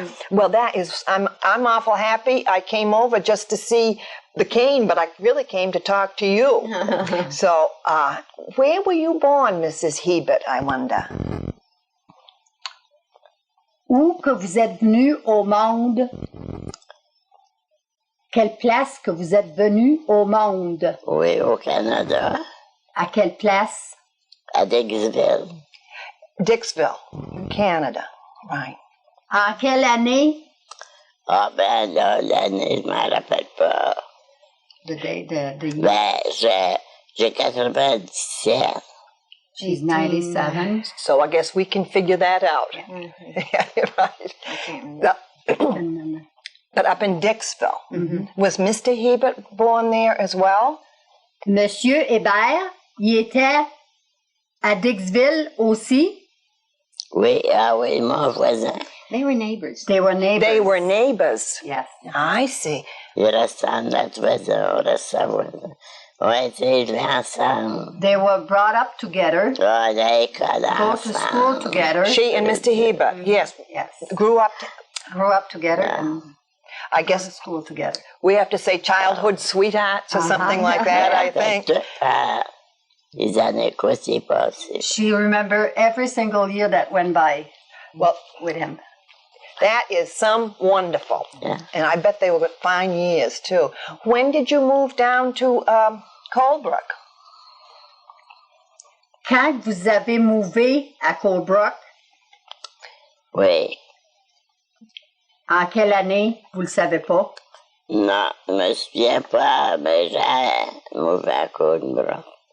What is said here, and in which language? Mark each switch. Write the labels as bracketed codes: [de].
[en] Well, that is, I'm awful happy. I came over just to see the cane, but I really came to talk to you. So, where were you born, Mrs. Hebert, I wonder? [fr] Où que vous êtes venu au monde? Quelle place que vous êtes venu au monde? Oui, au Canada. À quelle place? À Dixville. [en] Dixville, Canada, right. [fr] En quelle année? Ah ben là, l'année, je m'en rappelle pas. [en] The year. [fr] Ben, j'ai 97. [en] She's 97. So I guess we can figure that out. Yeah, right. I can't remember. But up in Dixville. Was Mr. Hebert born there as well? [fr] Monsieur Hébert, il était à Dixville aussi? Oui, oui, mon voisin. [en] They were neighbors. They were neighbors. They were neighbors. Yes. I see. [fr] Il restait à notre voisin, on restait à voisin. On a été élevés ensemble. [en] They were brought up together. [fr] On a l'école [en] Go to school [fr] ensemble. [en] together. She and Mr. Hebert, yes, Yes. grew up. Grew up together and I went to guess school together. we have to say childhood sweethearts or something like that, I think. [fr] Les années quoi s'est passé. [en] She remembered every single year that went by Well, with him. that is some wonderful. Yeah. And I bet they were fine years, too. When did you move down to Colebrook? [fr] Quand vous avez mouvé à Colebrook, Oui. en quelle année, vous le savez pas? Non, je me souviens pas, mais j'ai mauvais à Colebrook.